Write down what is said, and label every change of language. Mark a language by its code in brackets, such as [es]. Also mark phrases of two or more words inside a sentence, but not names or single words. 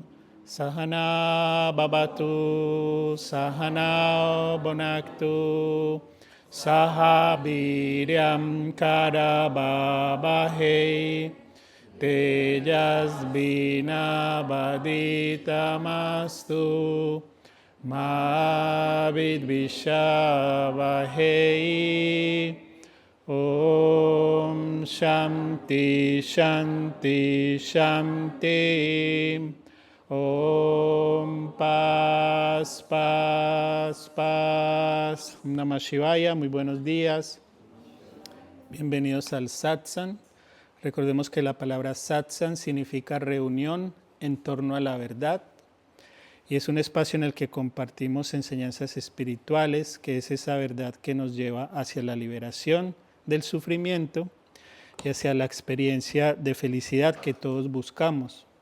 [sa] सह नाववतु सह नौ भुनक्तु सह वीर्यं करवावहै तेजस्वि नावधीतमस्तु मा विद्विषावहै. ॐ शान्तिः शान्तिः शान्तिः. [es] Om Paz Paz Paz. [sa] ॐ नमः शिवाय, [es] muy buenos días. Bienvenidos al Satsang. Recordemos que la palabra Satsang significa reunión en torno a la verdad. Y es un espacio en el que compartimos enseñanzas espirituales, que es esa verdad que nos lleva hacia la liberación del sufrimiento y hacia la experiencia de felicidad que todos buscamos.